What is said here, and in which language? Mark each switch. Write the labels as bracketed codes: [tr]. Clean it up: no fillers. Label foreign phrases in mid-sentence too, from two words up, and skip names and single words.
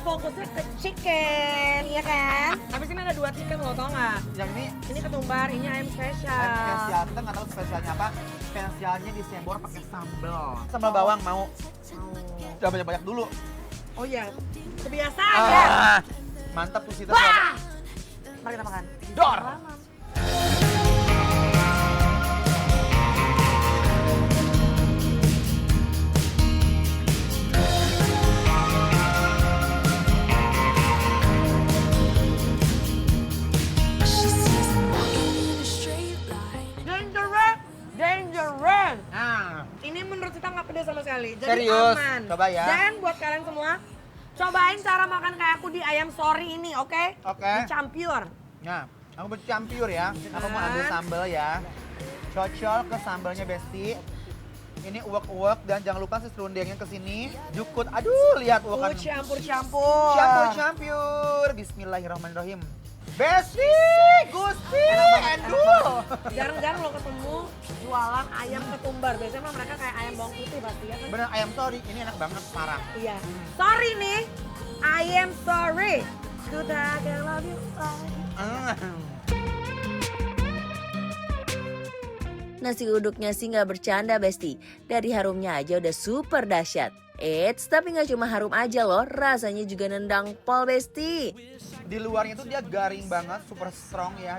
[id] fokusnya ke chicken, ya kan? Tapi sini ada 2 chicken loh, tau nggak? Yang ini Ini ketumbar, ini ayam ayam spesial. spesial. Kita nggak tahu spesialnya apa. Spesialnya disembor pakai sambal. Sambal bawang mau. Udah banyak-banyak dulu. Oh iya, kebiasaan ya. Mantap tuh Sita. Wah! Mari kita makan. Dor. [en] She sees him walking in a straight line. [id] Dangerous. Nah, Ini menurut kita nggak pedas sama sekali. Jadi Serius? aman. Coba ya. Dan buat kalian semua, cobain cara makan kayak aku di ayam sorry ini, oke? Oke. Dicampur. nah, aku bercampur ya. Aku mau ambil sambal ya. Cocol ke sambalnya Besti. Ini uwek-uwek dan jangan lupa si serundengnya ke sini. Jukut. Aduh, lihat uwekan. Campur-campur. Campur-campur. Bismillahirrahmanirrahim. Besti, Gusti, endul. Jarang-jarang lo ketemu jualan ayam ketumbar. Biasanya mah mereka kayak ayam bawang putih pasti ya kan? Bener ayam sorry, ini enak banget, parah. Iya. Sorry nih, [en] I am sorry. Sudah I love you. [id] Nasi uduknya sih nggak bercanda Besti. Dari harumnya aja udah super dahsyat. Eits, tapi nggak cuma harum aja loh, rasanya juga nendang pol Besti. Di luarnya tuh dia garing banget, [en] super strong [id] ya.